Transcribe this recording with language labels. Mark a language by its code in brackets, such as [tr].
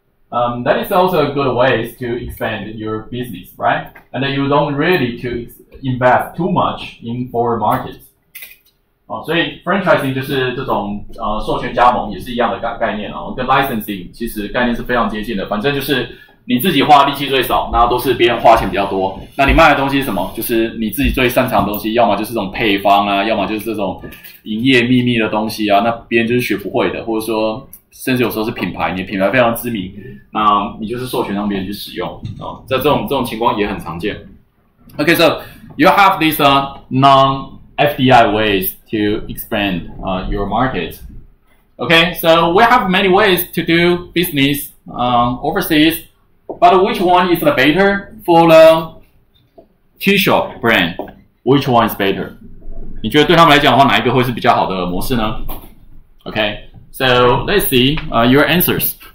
[en] That is also a good way to expand your business, right? And then you don't really to invest too much in foreign markets. [zh] 所以 franchising 就是这种授权加盟也是一样的概念跟 licensing 其实概念是非常接近的。反正就是你自己花力气最少，那都是别人花钱比较多。那你卖的东西是什么？就是你自己最擅长的东西，要么就是这种配方啊，要么就是这种营业秘密的东西啊。那别人就是学不会的，或者说甚至有时候是品牌，你的品牌非常知名，那你就是授权让别人去使用在这种情况也很常见。 [en] Okay, so you have these non-FDI ways to expand your market. Okay, so we have many ways to do business overseas, but which one is the better for the T-shop brand? Which one is better? [zh] 你觉得对他们来讲的话，哪一个会是比较好的模式呢 ？ [en] Okay, so let's see your answers.